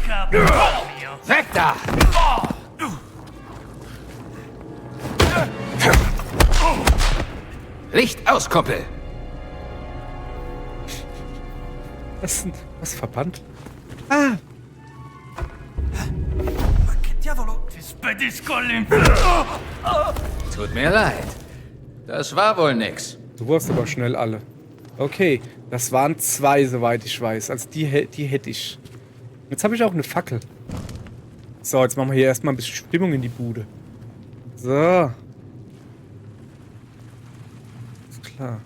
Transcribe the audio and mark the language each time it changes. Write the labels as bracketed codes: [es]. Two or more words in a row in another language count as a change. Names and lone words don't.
[de] Weg da! Licht aus, Kumpel! Was verbannt? Ah! [it] Ma che diavolo? Ti spedisco all'inferno! [de] Tut mir leid. Das war wohl nix. Du warst aber schnell alle. Okay, das waren 2, soweit ich weiß. Also die hätte ich. Jetzt habe ich auch eine Fackel. So, jetzt machen wir hier erstmal ein bisschen Stimmung in die Bude. So. Ist klar.